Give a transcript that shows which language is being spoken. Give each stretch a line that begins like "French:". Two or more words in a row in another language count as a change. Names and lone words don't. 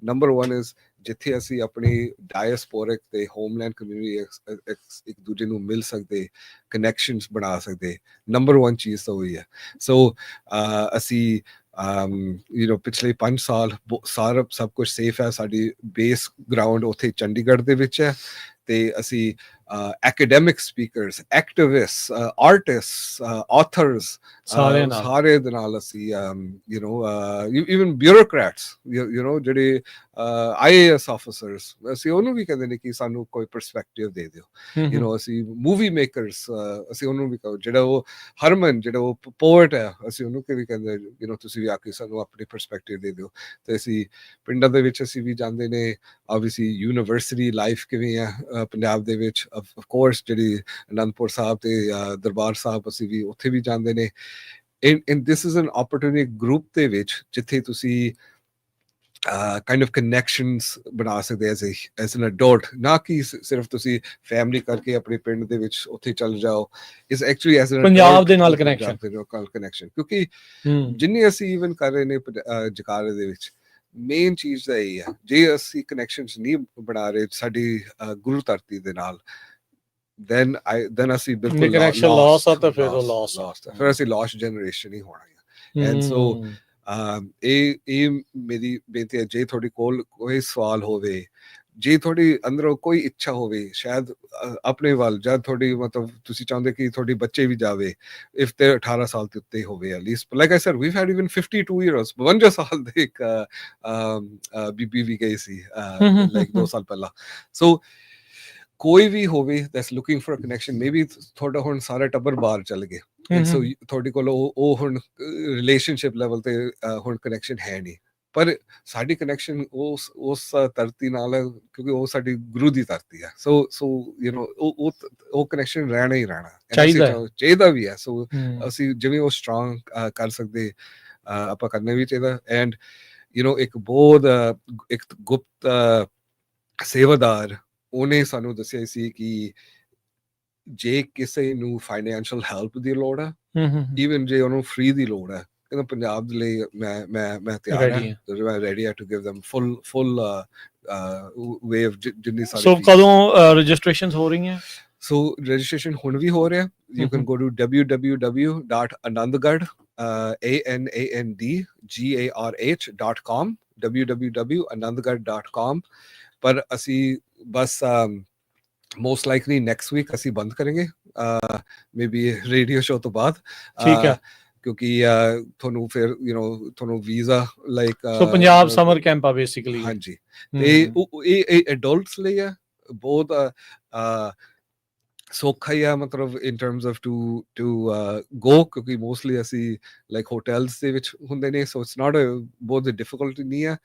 English: number 1 is
Punjabi: ਜਿੱਥੇ ਅਸੀਂ ਆਪਣੀ ਡਾਇਸਪੋਰਿਕ ਤੇ
English: homeland community
Punjabi: ਇੱਕ ਦੂਜੇ ਨੂੰ ਮਿਲ ਸਕਦੇ, ਕਨੈਕਸ਼ਨਸ ਬਣਾ ਸਕਦੇ, ਨੰਬਰ 1 ਚੀਜ਼ ਤਾਂ ਉਹੀ ਹੈ। ਸੋ ਅਸੀਂ ਪਿਛਲੇ 5 ਸਾਲ ਸਾਰਾ ਸਭ ਕੁਝ ਸੇਫ ਹੈ, ਸਾਡੀ
English: base ground
Punjabi: ਉੱਥੇ ਚੰਡੀਗੜ੍ਹ ਦੇ ਵਿੱਚ ਹੈ, ਤੇ ਅਸੀਂ
English: academic speakers, activists, artists, authors,
Punjabi: ਸਾਰੇ ਦੇ ਨਾਲ ਅਸੀਂ
English: even bureaucrats,
Punjabi: ਜਿਹੜੇ
English: IAS officers,
Punjabi: ਅਸੀਂ ਉਹਨੂੰ ਵੀ ਕਹਿੰਦੇ ਨੇ ਕਿ ਸਾਨੂੰ ਕੋਈ ਪਰਸਪੈਕਟਿਵ ਦੇ ਦਿਓ। ਅਸੀਂ
English: movie makers,
Punjabi: ਅਸੀਂ ਉਹਨੂੰ ਵੀ ਕਹੋ, ਜਿਹੜਾ ਉਹ ਹਰਮਨ ਜਿਹੜਾ ਉਹ ਪੋਇਟ ਹੈ, ਅਸੀਂ ਉਹਨੂੰ ਵੀ ਕਹਿੰਦੇ ਤੁਸੀਂ ਵੀ ਆ ਕੇ ਸਾਨੂੰ ਆਪਣੀ ਪਰਸਪੈਕਟਿਵ ਦੇ ਦਿਓ। ਤੇ ਅਸੀਂ ਪਿੰਡਾਂ ਦੇ ਵਿੱਚ ਅਸੀਂ ਵੀ ਜਾਂਦੇ ਨੇ,
English: obviously university life
Punjabi: ਕਿਵੇਂ ਆ ਪੰਜਾਬ ਦੇ ਵਿੱਚ,
English: of course
Punjabi: ਜਿਹੜੀ ਅਨੰਦਪੁਰ ਸਾਹਿਬ ਤੇ ਦਰਬਾਰ ਸਾਹਿਬ ਅਸੀਂ ਵੀ ਉੱਥੇ ਵੀ ਜਾਂਦੇ ਨੇ।
English: and this is an opportunity group
Punjabi: ਦੇ ਵਿੱਚ ਜਿੱਥੇ ਤੁਸੀਂ
English: kind of connections
Punjabi: ਬਣਾ ਸਕਦੇ
English: as an adult,
Punjabi: ਨਾ ਕਿ ਸਿਰਫ ਤੁਸੀਂ ਫੈਮਿਲੀ ਕਰਕੇ ਆਪਣੇ ਪਿੰਡ ਦੇ ਵਿੱਚ ਉੱਥੇ ਚੱਲ ਜਾਓ,
English: is actually as an
Punjabi: ਪੰਜਾਬ ਦੇ ਨਾਲ connection, ਕਿਉਂਕਿ ਜਿੰਨੀ ਅਸੀਂ even ਕਰ ਰਹੇ ਨੇ ਜਕਾਰੇ ਦੇ ਵਿੱਚ, ਮੇਨ ਚੀਜ਼ ਤਾਂ ਇਹ ਹੈ, ਜੇ ਅਸੀਂ ਕਨੈਕਸ਼ਨਸ ਨਹੀਂ ਬਣਾ ਰਹੇ ਸਾਡੀ ਗੁਰੂ ਧਰਤੀ ਦੇ ਨਾਲ, then ਅਸੀਂ ਬਿਲਕੁਲ loss ਆ ਤਾਂ ਫਿਰ ਉਹ loss ਫਿਰ ਅਸੀਂ
English: lost generation
Punjabi: ਹੀ ਹੋਣਾ ਹੈ।
English: and so
Punjabi: ਇਹ ਮੇਰੀ ਬੇਨਤੀ ਹੈ, ਜੇ ਤੁਹਾਡੇ ਕੋਲ ਕੋਈ ਸਵਾਲ ਹੋਵੇ, ਜੇ ਤੁਹਾਡੀ ਅੰਦਰੋਂ ਕੋਈ ਇੱਛਾ ਹੋਵੇ ਸ਼ਾਇਦ ਆਪਣੇ ਵੱਲ, ਜਦ ਤੁਹਾਡੀ ਮਤਲਬ ਤੁਸੀਂ ਚਾਹੁੰਦੇ ਕਿ ਤੁਹਾਡੇ ਬੱਚੇ ਵੀ ਜਾਵੇ, if ਤੇ 18 ਸਾਲ ਦੇ ਉੱਤੇ ਹੋਵੇ
English: at least, like I said, we've had even 52 years,
Punjabi: 52 ਸਾਲ ਦੇ ਇੱਕ ਬੀਬੀ ਵੀ ਗਈ ਸੀ like 2 ਸਾਲ ਪਹਿਲਾਂ। ਸੋ ਕੋਈ ਵੀ ਹੋਵੇ
English: that's looking for a connection,
Punjabi: maybe ਤੁਹਾਡਾ ਹੁਣ ਸਾਰਾ ਟੱਬਰ ਬਾਹਰ ਚੱਲ ਗਏ, ਸੋ ਤੁਹਾਡੇ ਕੋਲ ਉਹ ਹੁਣ
English: relationship level
Punjabi: ਤੇ ਹੁਣ ਕਨੈਕਸ਼ਨ ਹੈ ਨਹੀਂ, ਪਰ ਸਾਡੀ ਕਨੈਕਸ਼ਨ ਉਸ ਧਰਤੀ ਨਾਲ ਹੈ ਕਿਉਂਕਿ ਉਹ ਸਾਡੀ ਗੁਰੂ ਦੀ ਧਰਤੀ ਹੈ। ਸੋ ਉਹ ਕਨੈਕਸ਼ਨ ਰਹਿਣਾ ਹੀ ਰਹਿਣਾ ਚਾਹੀਦਾ ਵੀ ਹੈ। ਸੋ ਅਸੀਂ ਜਿਵੇਂ ਉਹ ਸਟਰੋਂਗ ਕਰ ਸਕਦੇ ਆਪਾਂ ਕਰਨਾ ਵੀ ਚਾਹੀਦਾ। ਐਂਡ ਇੱਕ ਬਹੁਤ ਇੱਕ ਗੁਪਤ ਸੇਵਾਦਾਰ ਉਹਨੇ ਸਾਨੂੰ ਦੱਸਿਆ ਸੀ ਕਿ ਜੇ ਕਿਸੇ ਨੂੰ
English: financial help
Punjabi: ਦੀ ਲੋੜ ਹੈ, ਈਵਨ ਜੇ ਉਹਨੂੰ ਫ੍ਰੀ ਦੀ ਲੋੜ ਹੈ, ਕਹਿੰਦਾ ਪੰਜਾਬ ਦੇ ਲਈ ਮੈਂ ਤਿਆਰ ਹਾਂ, ਮੈਂ ਰੈਡੀ ਹਾਂ
English: to give them full way of
Punjabi: ਜਿੰਨੀ ਸਾਰੀ। ਸੋ ਕਦੋਂ ਰਜਿਸਟ੍ਰੇਸ਼ਨਸ ਹੋ ਰਹੀਆਂ? ਸੋ ਰਜਿਸਟ੍ਰੇਸ਼ਨ ਹੁਣ ਵੀ ਹੋ ਰਿਹਾ।
English: You can go to www.anandgarh ANANDGARH.com, www.anandgarh.com।
Punjabi: ਪਰ ਅਸੀਂ ਬਸ
English: most likely next week
Punjabi: ਅਸੀਂ ਬੰਦ ਕਰਾਂਗੇ, maybe ਰੇਡੀਓ ਸ਼ੋ ਤੋਂ ਬਾਅਦ, ਠੀਕ ਹੈ, ਕਿਉਂਕਿ ਤੁਹਾਨੂੰ ਫਿਰ ਤੁਹਾਨੂੰ ਵੀਜ਼ਾ ਲਾਈਕ ਸੋ ਪੰਜਾਬ
English: summer camp
Punjabi: ਆ ਬੇਸਿਕਲੀ। ਹਾਂਜੀ, ਤੇ ਇਹ ਐਡਲਟਸ ਲਈ ਹੈ, ਬਹੁਤ ਸੌਖਾ ਹੀ ਆ, ਮਤਲਬ
English: in terms of to go,
Punjabi: ਕਿਉਂਕਿ ਮੋਸਟਲੀ ਅਸੀਂ
English: like hotels
Punjabi: ਦੇ ਵਿੱਚ ਹੁੰਦੇ ਨੇ,
English: so it's not
Punjabi: ਬਹੁਤ ਡਿਫਿਕਲਟੀ ਨਹੀਂ ਹੈ।